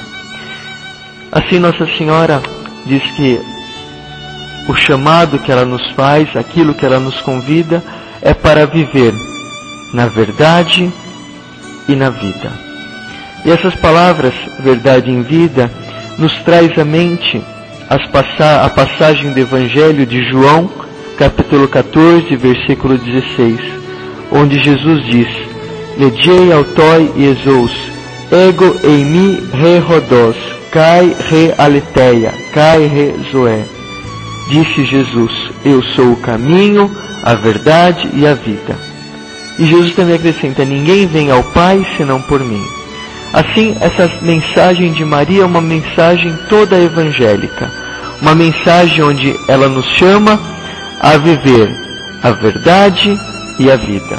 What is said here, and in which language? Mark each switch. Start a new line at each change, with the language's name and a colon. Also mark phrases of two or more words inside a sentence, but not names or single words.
Portuguese: Assim Nossa Senhora diz que o chamado que ela nos faz, aquilo que ela nos convida, é para viver na verdade e na vida. E essas palavras, verdade e vida, nos traz à mente a passagem do Evangelho de João, capítulo 14, versículo 16, onde Jesus diz:
Greek: Λέγει αὐτῷ Ἰησοῦς, ἐγώ εἰμι ἡ ὁδὸς, καὶ ἡ ἀλήθεια, καὶ ἡ ζωή.
Portuguese: Disse Jesus: eu sou o caminho, a verdade e a vida. E Jesus também acrescenta: ninguém vem ao Pai senão por mim. Assim, essa mensagem de Maria é uma mensagem toda evangélica, uma mensagem onde ela nos chama a viver a verdade e a vida.